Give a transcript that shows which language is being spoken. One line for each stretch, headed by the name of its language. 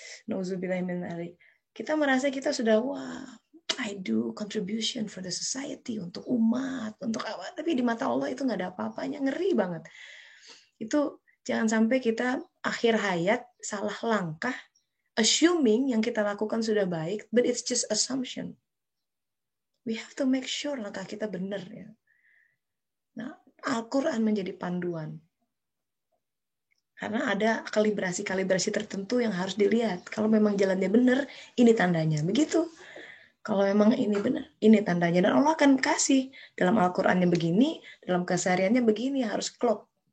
Indonesian: Nauzubillahimindzalik. Kita merasa kita sudah
English: I do contribution for the society,
Indonesian: untuk umat, untuk apa? Tapi di mata Allah itu nggak ada apa-apanya, ngeri banget. Itu jangan sampai kita akhir hayat salah langkah,
English: assuming
Indonesian: yang kita lakukan sudah baik,
English: but it's just assumption. We have to make sure
Indonesian: langkah kita benar ya. Nah, Al-Quran menjadi panduan. Karena ada kalibrasi tertentu yang harus dilihat. Kalau memang jalannya benar, ini tandanya. Begitu. Kalau memang ini benar, ini tandanya. Dan Allah akan kasih. Dalam Al-Qurannya begini, dalam kesehariannya begini, harus klop.